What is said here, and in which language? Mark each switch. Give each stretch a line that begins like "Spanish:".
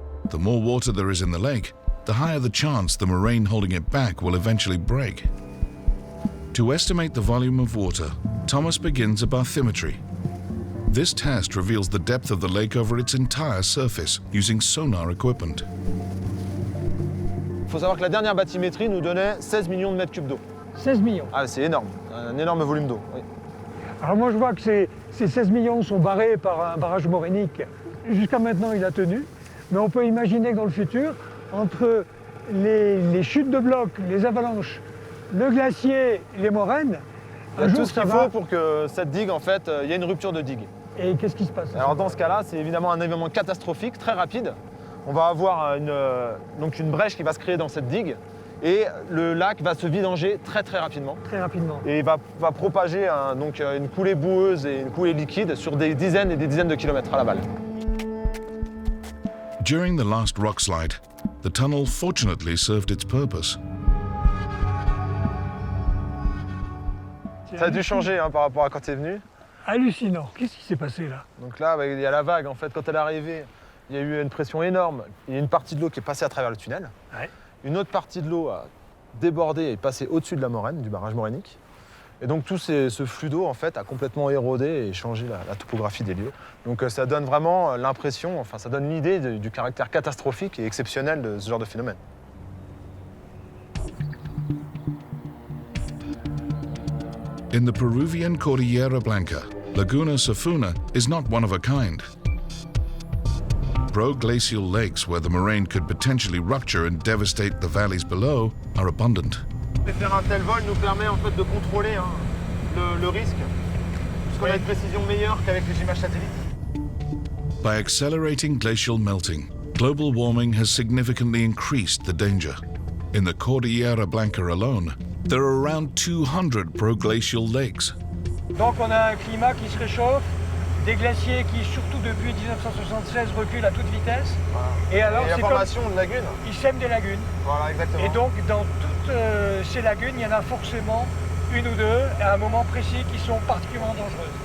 English: The more water there is in the lake, the higher the chance the moraine holding it back will eventually break. To estimate the volume of water, Thomas begins a bathymetry. This test reveals the depth of the lake over its entire surface using sonar equipment.
French: Il faut savoir que la dernière bathymétrie nous donnait 16 millions de mètres cubes d'eau. 16 millions. Ah, c'est énorme, un énorme volume d'eau. Oui. Alors moi je vois que ces 16 millions sont barrés par un barrage morainique. Jusqu'à maintenant il a tenu, mais on peut imaginer que dans le futur, entre les chutes de blocs, les avalanches, le glacier, les moraines, il y a tout ce qu'il faut pour que cette digue, en fait, il y ait une rupture de digue. Et qu'est-ce qui se passe? Alors dans ce cas-là, c'est évidemment un événement catastrophique, très rapide. On va avoir une brèche qui va se créer dans cette digue et le lac va se vidanger très rapidement. Très rapidement. Et va propager une coulée boueuse et une coulée liquide sur des dizaines et des dizaines de kilomètres à l'aval.
English: During the last rock slide, the tunnel fortunately served its purpose.
French: Ça a dû changer par rapport à quand tu es venu. Hallucinant. Qu'est-ce qui s'est passé là? Donc là, il y a la vague. En fait, quand elle est arrivée, il y a eu une pression énorme. Il y a une partie de l'eau qui est passée à travers le tunnel. Ouais. Une autre partie de l'eau a débordé et est passée au-dessus de la moraine, du barrage morainique. Et donc tout ce flux d'eau en fait a complètement érodé et changé la topographie des lieux. Donc ça donne vraiment l'impression, ça donne l'idée du caractère catastrophique et exceptionnel de ce genre de phénomène.
English: In the Peruvian Cordillera Blanca, Laguna Safuna is not one of a kind. Pro-glacial lakes where the moraine could potentially rupture and devastate the valleys below are abundant.
French: Faire un tel vol nous permet en fait de contrôler le risque, puisqu'on a une précision meilleure qu'avec les images satellites.
English: By accelerating glacial melting, global warming has significantly increased the danger. In the Cordillera Blanca alone, there are around 200 pro-glacial lakes.
French: Donc on a un climat qui se réchauffe, des glaciers qui, surtout depuis 1976, reculent à toute vitesse. Voilà. Et alors, la formation de lagunes. Ils sèment des lagunes. Voilà, exactement. Et donc, dans toutes ces lagunes, il y en a forcément une ou deux, à un moment précis, qui sont particulièrement dangereuses.